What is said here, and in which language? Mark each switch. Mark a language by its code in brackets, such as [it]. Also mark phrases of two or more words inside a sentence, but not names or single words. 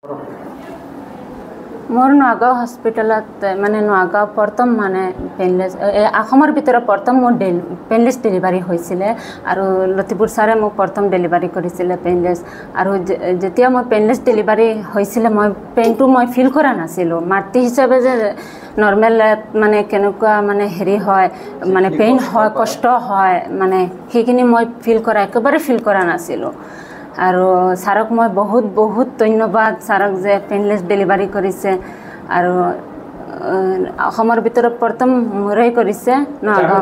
[as] মোৰ নগাঁও হস্পিটেলত মানে নগাঁও প্ৰথম মানে পেইনলেছ आसाমৰ ভিতৰত প্ৰথম মোৰ পেইনলেছ ডেলিভাৰী হৈছিলে আৰু লতিপুৰ ছাৰে মোক প্ৰথম ডেলিভাৰী কৰিছিলে পেইনলেছ আৰু যেতিয়া মই পেইনলেছ ডেলিভাৰী হৈছিলে মই পেইনটো মই ফিল কৰা নাছিলোঁ মাতৃ হিচাপে যে নৰ্মেল মানে কেনেকুৱা মানে হেৰি হয় মানে পেইন হয় কষ্ট হয় মানে সেইখিনি মই ফিল কৰা একেবাৰে ফিল কৰা নাছিলোঁ আৰু ছাৰক মই বহুত বহুত ধন্যবাদ ছাৰক যে পেইনলেছ ডেলিভাৰী কৰিছে আৰু অসমৰ ভিতৰত প্ৰথম মোৰেই কৰিছে নগাঁও